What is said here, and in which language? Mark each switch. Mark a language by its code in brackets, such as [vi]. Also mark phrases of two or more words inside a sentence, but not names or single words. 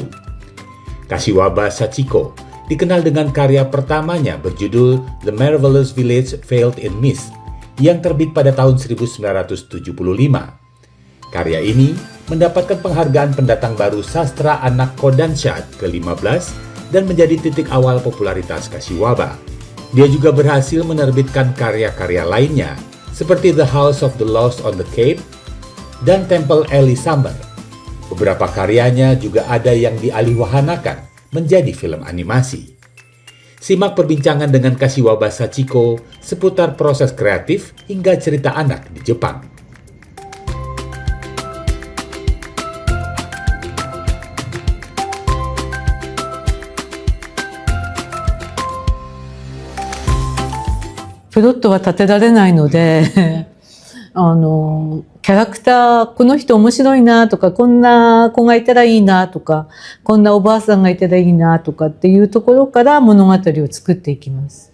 [id] Kashiwaba Sachiko dikenal dengan karya pertamanya berjudul The Marvelous Village Veiled in Mist yang terbit pada tahun 1975. Karya ini mendapatkan penghargaan pendatang baru sastra anak Kodansha ke-15 dan menjadi titik awal popularitas Kashiwaba. Dia juga berhasil menerbitkan karya-karya lainnya seperti The House of the Lost on the Cave dan Temple Alley Summer. Beberapa karyanya juga ada yang dialihwahanakan menjadi film animasi. Simak perbincangan dengan Kashiwaba Sachiko seputar proses kreatif hingga cerita anak di Jepang. [ja] プロットは立てられないのでキャラクターこの人面白いなとかこんな子がいたらいいなとかこんなおばあさんがいたらいいなとかっていうところから物語を作っていきます。